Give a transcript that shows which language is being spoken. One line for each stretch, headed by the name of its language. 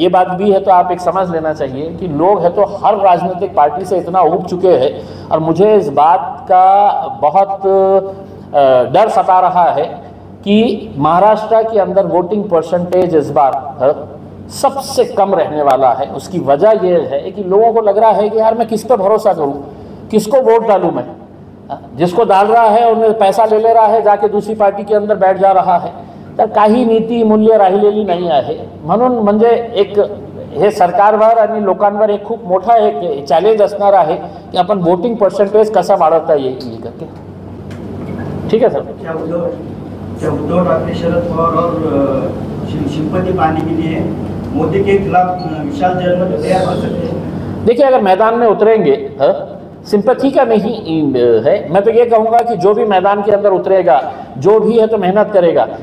Hindi: ये बात भी है तो आप एक समझ लेना चाहिए कि लोग है तो हर राजनीतिक पार्टी से इतना ऊब चुके हैं, और मुझे इस बात का बहुत डर सता रहा है कि महाराष्ट्र के अंदर वोटिंग परसेंटेज इस बार सबसे कम रहने वाला है। उसकी वजह यह है कि लोगों को लग रहा है कि यार मैं किस पर भरोसा करूं, किसको वोट डालूं मैं, जिसको डाल रहा है उन्हें पैसा ले रहा है, जाके दूसरी पार्टी के अंदर बैठ जा रहा है।
Marathi: तर काही नीती मूल्य राहिलेली नाही आहे। म्हणून म्हणजे एक हे सरकारवर आणि लोकांवर एक खूप मोठा एक चॅलेंज असणार आहे की आपण वोटिंग पर्सेंटेज कसा वाढवता येईल करके।
Hindi: ठीक है सर। क्या उद्धव ठाकरे शरद पवार और सिंपति पाने के लिए मोदी के खिलाफ विशाल जनमत तैयार कर सकते हैं? देखिए अगर मैदान में उतरेंगे, सिंपैथी का नहीं है, मैं तो ये कहूँगा कि जो भी मैदान के अंदर उतरेगा, जो भी है तो मेहनत करेगा।